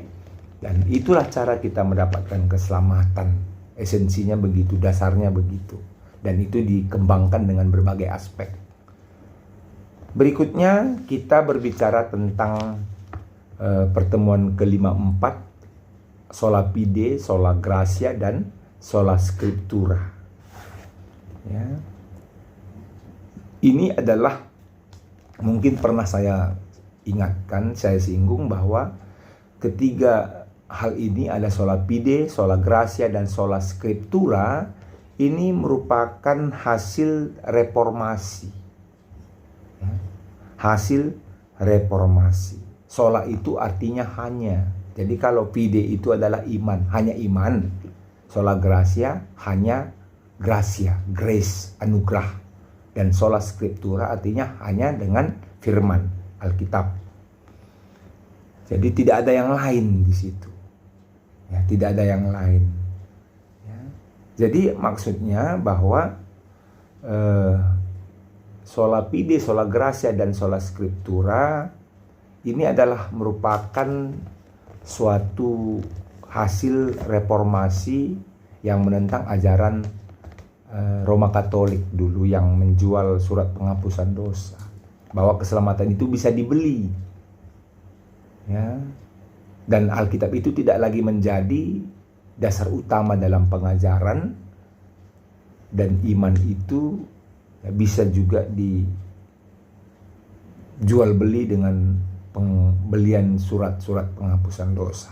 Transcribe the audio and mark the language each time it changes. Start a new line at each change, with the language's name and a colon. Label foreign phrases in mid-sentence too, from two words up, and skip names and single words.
Indonesian: Dan itulah cara kita mendapatkan keselamatan. Esensinya begitu, dasarnya begitu. Dan itu dikembangkan dengan berbagai aspek. Berikutnya kita berbicara tentang pertemuan ke-54,
Latin: sola fide, sola gratia,
Indonesian: dan
Latin: sola scriptura.
Indonesian: Ya. Ini adalah mungkin pernah saya ingatkan, saya singgung bahwa ketiga hal ini ada
Latin: sola fide, sola gratia,
Indonesian: dan
Latin: sola scriptura.
Indonesian: Ini merupakan hasil reformasi. Ya. Hasil reformasi. Sola itu artinya hanya. Jadi kalau fide itu adalah iman, hanya iman.
Latin: Sola gratia
Indonesian: hanya gracia, grace, anugerah. Dan
Latin: sola scriptura
Indonesian: artinya hanya dengan firman Alkitab. Jadi tidak ada yang lain di situ. Ya, tidak ada yang lain. Ya. Jadi maksudnya bahwa
Latin: sola fide, sola gratia,
Indonesian: dan
Latin: sola scriptura
Indonesian: ini adalah merupakan suatu hasil reformasi yang menentang ajaran Roma Katolik dulu yang menjual surat penghapusan dosa, bahwa keselamatan itu bisa dibeli, ya, dan Alkitab itu tidak lagi menjadi dasar utama dalam pengajaran, dan iman itu ya, bisa juga dijual beli dengan pembelian surat-surat penghapusan dosa.